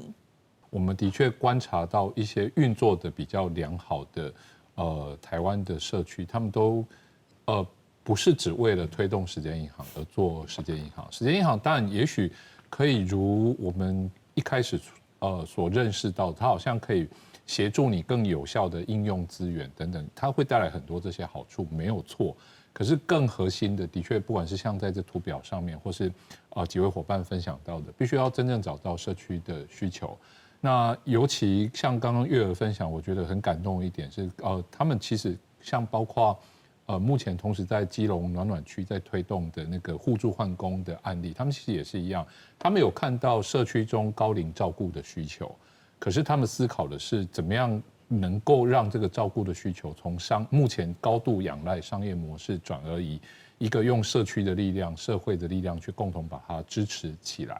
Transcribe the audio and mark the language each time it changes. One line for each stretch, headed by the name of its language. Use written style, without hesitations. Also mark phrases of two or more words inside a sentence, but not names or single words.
Chinese: 我們的確觀察到一些運作的比較良好的台灣的社區，他們都不是只為了推動時間銀行而做時間銀行。時間銀行當然也許可以如我們一開始所認識到，它好像可以協助你更有效的應用資源等等，它會帶來很多這些好處，沒有錯。可是更核心的，的確不管是像在這圖表上面，或是幾位夥伴分享到的，必須要真正找到社區的需求。那尤其像剛剛月兒分享，我覺得很感動一點是，他們其實像包括目前同時在基隆暖暖區在推動的那個互助換工的案例，他們其實也是一樣，他們有看到社區中高齡照顧的需求，可是他們思考的是怎麼樣能夠讓這個照顧的需求從目前高度仰賴商業模式轉而以一個用社區的力量、社會的力量去共同把它支持起來。